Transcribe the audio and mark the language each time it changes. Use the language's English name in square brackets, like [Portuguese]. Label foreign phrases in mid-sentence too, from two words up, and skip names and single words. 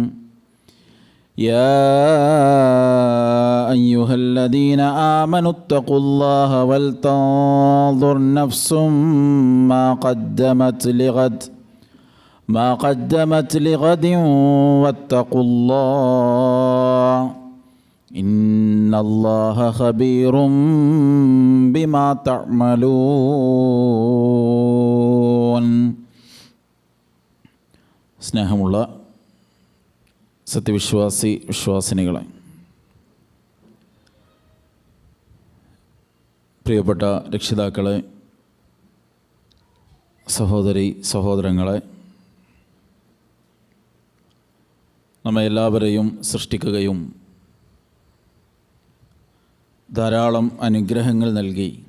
[Arabic] يا أيها الذين آمنوا اتقوا الله ولتنظر نفس ما قدمت لغد واتقوا الله إن الله خبير بما تعملون. [Malayalam] സ്നേഹമുള്ള വിശ്വാസിനികളെ, പ്രിയപ്പെട്ട രക്ഷിതാക്കളെ, സഹോദരങ്ങളെ, നമ്മെ എല്ലാവരെയും സൃഷ്ടിക്കുകയും ധാരാളം അനുഗ്രഹങ്ങൾ നൽകി